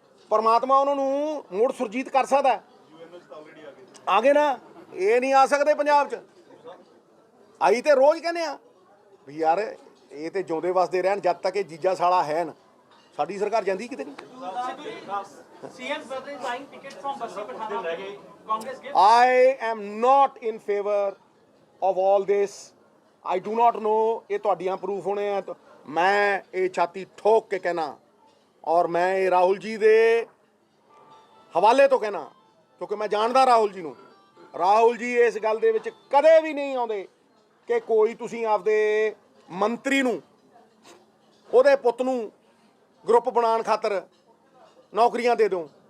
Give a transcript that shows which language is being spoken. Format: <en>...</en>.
<pa>ਪਰਮਾਤਮਾ ਉਹਨਾਂ ਨੂੰ ਮੁੜ ਸੁਰਜੀਤ ਕਰ ਸਕਦਾ। ਆ ਗਏ ਨਾ, ਇਹ ਨਹੀਂ ਆ ਸਕਦੇ ਪੰਜਾਬ 'ਚ। ਆਈ ਤੇ ਰੋਜ਼ ਕਹਿੰਦੇ ਆ ਵੀ ਯਾਰ ਇਹ ਤੇ ਜਿਉਂਦੇ ਵਸਦੇ ਰਹਿਣ, ਜਦ ਤੱਕ ਇਹ ਜੀਜਾ ਸਾਲਾ ਹੈ ਨਾ, ਸਾਡੀ ਸਰਕਾਰ ਜਾਂਦੀ ਕਿਤੇ ਨਹੀਂ।</pa> <en>CM's brother is buying tickets from Bassi Pathanak. Congress gives. I am not in favor of all this. I do not know,</en> <pa>ਇਹ ਤੁਹਾਡੀਆਂ ਪ੍ਰੂਫ ਹੋਣੇ ਆ। ਮੈਂ ਇਹ ਛਾਤੀ ਠੋਕ ਕੇ ਕਹਿਣਾ, ਔਰ ਮੈਂ ਇਹ ਰਾਹੁਲ ਜੀ ਦੇ ਹਵਾਲੇ ਤੋਂ ਕਹਿਣਾ, ਕਿਉਂਕਿ ਮੈਂ ਜਾਣਦਾ ਰਾਹੁਲ ਜੀ ਨੂੰ। ਰਾਹੁਲ ਜੀ ਇਸ ਗੱਲ ਦੇ ਵਿੱਚ ਕਦੇ ਵੀ ਨਹੀਂ ਆਉਂਦੇ ਕਿ ਕੋਈ ਤੁਸੀਂ ਆਪਦੇ ਮੰਤਰੀ ਨੂੰ, ਉਹਦੇ ਪੁੱਤ ਨੂੰ ਗਰੁੱਪ ਬਣਾਉਣ ਖਾਤਰ ਨੌਕਰੀਆਂ ਦੇ ਦਿਓ।</pa>